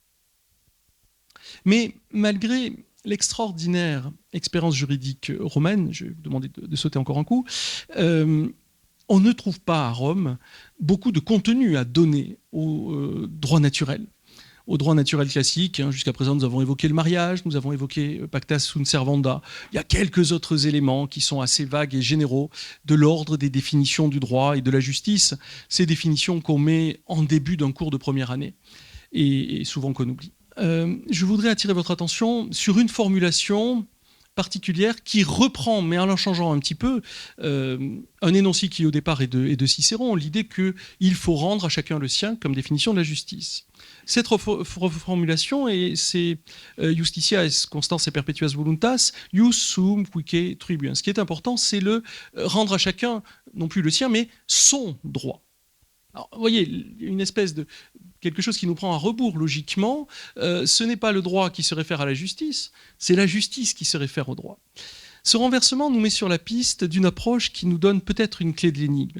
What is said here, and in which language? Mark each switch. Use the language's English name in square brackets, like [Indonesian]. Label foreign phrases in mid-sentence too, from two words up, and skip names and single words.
[French] Mais malgré l'extraordinaire expérience juridique romaine, je vais vous demander de sauter encore un coup, on ne trouve pas à Rome beaucoup de contenu à donner au droit naturel. Au droit naturel classique, jusqu'à présent nous avons évoqué le mariage, nous avons évoqué [Latin] pacta sunt servanda. [French] Il y a quelques autres éléments qui sont assez vagues et généraux de l'ordre des définitions du droit et de la justice, ces définitions qu'on met en début d'un cours de première année et souvent qu'on oublie. Je voudrais attirer votre attention sur une formulation particulière qui reprend, mais en la changeant un petit peu, un énoncé qui au départ est de Cicéron, l'idée qu'il faut rendre à chacun le sien comme définition de la justice. Cette reformulation, c'est [Latin] Justitia est constans et perpetuas voluntas, ius sum quique tribuens. [French] Ce qui est important, c'est le rendre à chacun, non plus le sien, mais son droit. Alors, vous voyez, une espèce de quelque chose qui nous prend à rebours logiquement, ce n'est pas le droit qui se réfère à la justice, c'est la justice qui se réfère au droit. Ce renversement nous met sur la piste d'une approche qui nous donne peut-être une clé de l'énigme.